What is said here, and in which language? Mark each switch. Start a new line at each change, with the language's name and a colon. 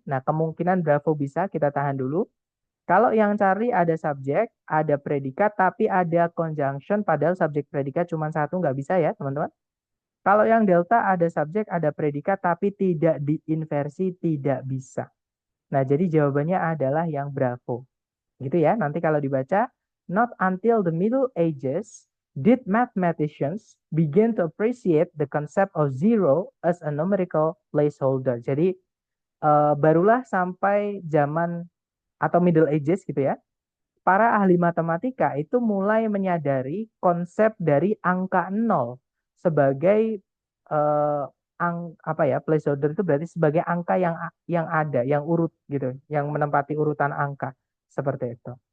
Indonesian: Nah, kemungkinan bravo bisa, kita tahan dulu. Kalau yang cari ada subjek, ada predikat, tapi ada conjunction, padahal subjek predikat cuma satu, nggak bisa ya, teman-teman. Kalau yang delta ada subjek, ada predikat, tapi tidak diinversi, tidak bisa. Nah, jadi jawabannya adalah yang bravo. Gitu ya, nanti kalau dibaca,
English: not until the Middle Ages did mathematicians begin to appreciate the concept of zero as a numerical placeholder.
Indonesian: Jadi, barulah sampai zaman atau Middle Ages gitu ya, para ahli matematika itu mulai menyadari konsep dari angka nol sebagai eh, apa ya, placeholder itu berarti sebagai angka yang ada, yang urut gitu, yang menempati urutan angka seperti itu.